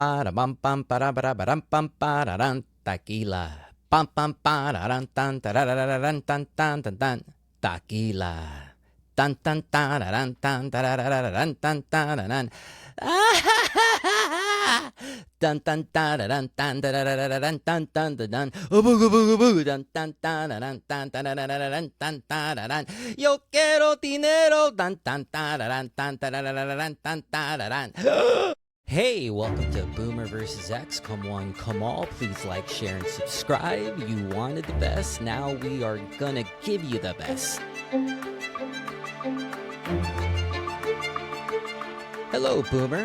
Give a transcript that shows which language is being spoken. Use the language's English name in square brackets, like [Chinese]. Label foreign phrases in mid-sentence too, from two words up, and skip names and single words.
[Spanish] Bam pam para baram pam pararan tequila. Pam pam pararan tan tarararan tan tan tan tan tequila. Tan tan tararan tan tarararan tan tararan. Tan tan tararan tan tarararan tan tan tan. Ubu ubu ubu tan tan tararan tan tarararan tan tararan. Yo quiero dinero tan tan tararan tan tarararan tan tararan. [English] Hey, welcome to Boomer vs. X. Come one, come all. Please like, share, and subscribe. You wanted the best. Now we are gonna give you the best. Hello, Boomer.